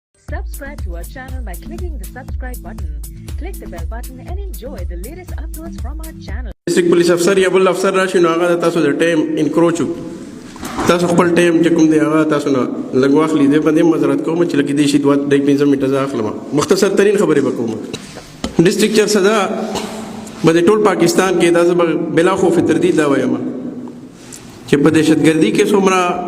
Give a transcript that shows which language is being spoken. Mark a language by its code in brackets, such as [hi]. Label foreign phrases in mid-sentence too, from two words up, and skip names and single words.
[en] Subscribe to our channel by clicking the subscribe button. Click the bell button and enjoy the latest uploads from our channel. District Police Officer [ps] یا بل افسر راشي نو هغه تاسو د [en] time encroach [ps] تاسو خپل ټایم چې کوم دی هغه تاسو نه لږ واخلي دې باندې معذرت کوم چې لکه دې شي 2.5 منټه اخلم مختصر ترين خبرې وکوم ډیسټریکټ چارسدہ باندې ټول پاکستان کې دا بلا خوف تردید دا وایم چې په دهشتګردي کې څومره